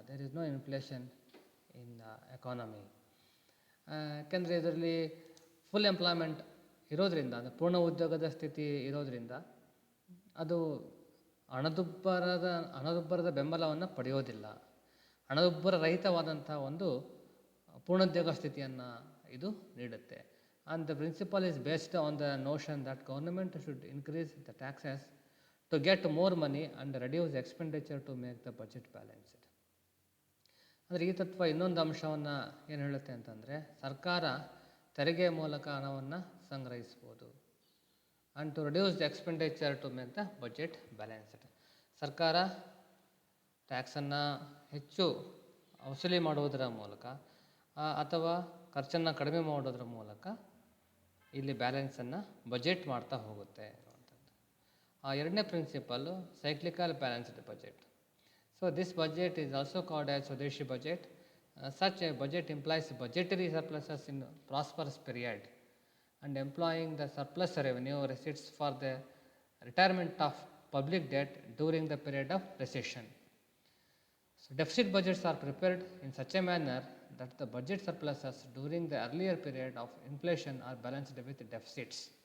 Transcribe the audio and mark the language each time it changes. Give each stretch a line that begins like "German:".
English: There is no inflation in the economy.
Kannada: ಯಾಕೆಂದರೆ ಇದರಲ್ಲಿ full employment ಇರೋದ್ರಿಂದ, ಅಂದರೆ ಪೂರ್ಣ ಉದ್ಯೋಗದ ಸ್ಥಿತಿ ಇರೋದ್ರಿಂದ ಅದು ಹಣದುಬ್ಬರದ ಬೆಂಬಲವನ್ನು ಪಡೆಯೋದಿಲ್ಲ. ಹಣದುಬ್ಬರ ರಹಿತವಾದಂಥ ಒಂದು ಪೂರ್ಣೋದ್ಯೋಗ ಸ್ಥಿತಿಯನ್ನು ಇದು ನೀಡುತ್ತೆ.
English: And the principle is based on the notion that government should increase the taxes to get more money and reduce expenditure to make the budget balanced.
Kannada: ಅಂದರೆ ಈ ತತ್ವ ಇನ್ನೊಂದು ಅಂಶವನ್ನು ಏನು ಹೇಳುತ್ತೆ ಅಂತಂದರೆ ಸರ್ಕಾರ ತೆರಿಗೆ ಮೂಲಕ ಹಣವನ್ನು ಸಂಗ್ರಹಿಸ್ಬೋದು.
English: and to reduce the expenditure to make the budget balanced.
Kannada: ಸರ್ಕಾರ ಟ್ಯಾಕ್ಸನ್ನು ಹೆಚ್ಚು ವಸೂಲಿ ಮಾಡುವುದರ ಮೂಲಕ ಅಥವಾ ಖರ್ಚನ್ನು ಕಡಿಮೆ ಮಾಡೋದ್ರ ಮೂಲಕ ಇಲ್ಲಿ ಬ್ಯಾಲೆನ್ಸನ್ನು ಬಜೆಟ್ ಮಾಡ್ತಾ ಹೋಗುತ್ತೆ ಅನ್ನುವಂಥದ್ದು. ಎರಡನೇ principle
English: Cyclical balanced budget. So this budget is also called as swadeshi budget. Such a budget implies budgetary surpluses in prosperous period and employing the surplus revenue receipts for the retirement of public debt during the period of recession. So deficit budgets are prepared in such a manner that the budget surpluses during the earlier period of inflation are balanced with deficits.